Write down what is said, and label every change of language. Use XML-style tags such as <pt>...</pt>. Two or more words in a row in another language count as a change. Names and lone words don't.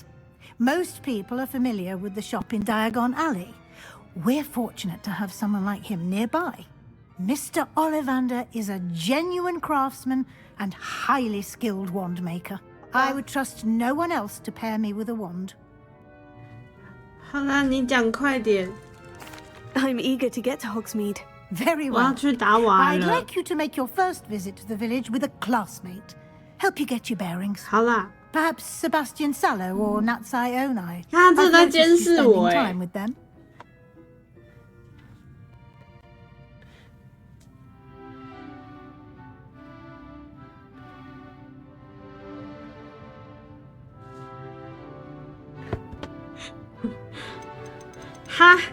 <en>Most people are familiar with the shop in Diagon Alley. We're fortunate to have someone like him nearby. Mr. Ollivander is a genuine craftsman and highly skilled wand maker. I would trust no one else to pair me with a wand.</en> <zh>好啦，你讲快点。</zh> <en>I'm eager to get to Hogsmeade. Very</en> <zh>我要</zh> <en>well.</en> <zh>去打瓦</zh> <en>I'd</en> <zh>了。</zh> <en>like you to make your first visit to the village with a classmate. Help you get your bearings.</en> <zh>好啦，</zh> <en>Perhaps Sebastian Sallow or Natsai Onai.</en> <zh>他这</zh> <en>I've</en> <zh>在</zh> <en>noticed</en> <zh>监</zh> <en>you</en> <zh>视</zh> <en>spending</en> <zh>我</zh> <en>time with them. 哈，</en>